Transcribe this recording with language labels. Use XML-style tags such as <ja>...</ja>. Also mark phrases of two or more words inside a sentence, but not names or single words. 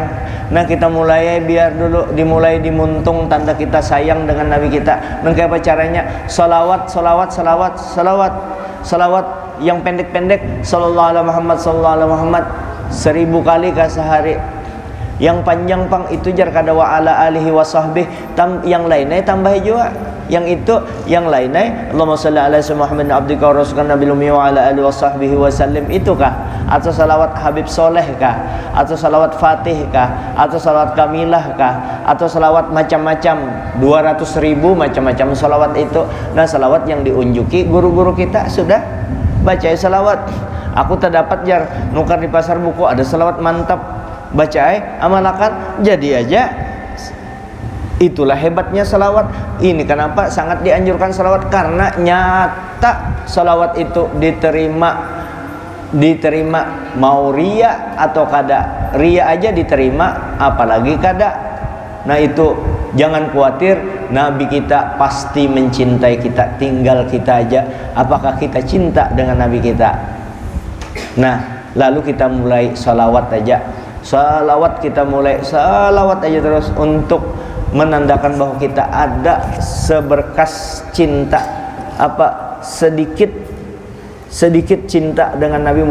<id>Nah kita mulai biar dulu dimulai dimuntung tanda kita sayang dengan Nabi kita. Nah kayak apa caranya? Salawat yang pendek-pendek</id> <ar>صلى الله على محمد</ar> <id>1000 kali ke sehari.</id> <bjn>Yang panjang pang itu jar kada</bjn> <ar>وعلى آله وصحبه</ar> <bjn>yang lainnya tambah juga.</bjn> <id>Yang itu yang lainnya</id> <ar>اللهم صل على محمد عبدك ورسولك النبي الأمي وعلى آله وصحبه وسلم.</ar> <id>Itukah? Atau salawat Habib Soleh kah? Atau salawat Fatih kah? Atau salawat Kamilah kah? Atau salawat macam-macam 200.000 macam-macam salawat itu. Nah salawat yang diunjuki guru-guru kita sudah baca salawat.</id> <bjn>Aku terdapat jar nukar di pasar buku ada salawat mantap, baca amalakan jadi aja.</bjn> <id>Itulah hebatnya salawat. Ini kenapa sangat dianjurkan salawat, karena nyata salawat itu diterima mau ria atau kada.</id> <bjn>Ria aja diterima apalagi kada.</bjn> <id>Nah itu jangan khawatir, Nabi kita pasti mencintai kita, tinggal kita aja apakah kita cinta dengan Nabi kita. Nah lalu kita mulai salawat aja, salawat kita mulai salawat aja terus untuk menandakan bahwa kita ada seberkas cinta, apa sedikit cinta dengan Nabi.</id>